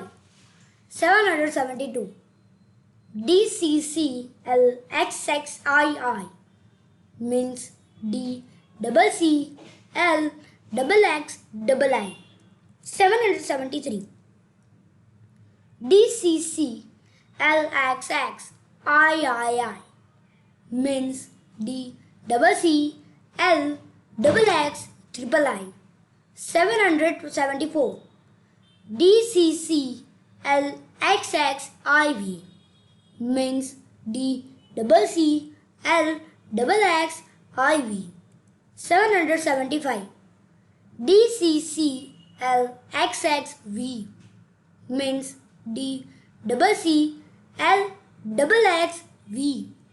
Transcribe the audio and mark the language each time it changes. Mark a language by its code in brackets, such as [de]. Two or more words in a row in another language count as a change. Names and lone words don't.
[en] 772 DCCLXXII means DCCLXXII. 773 DCCLXXII means D double C L double X triple I. 774. DCCLXXIV means DCCLXXIV. 775. DCCLXXV means DCCLXXV.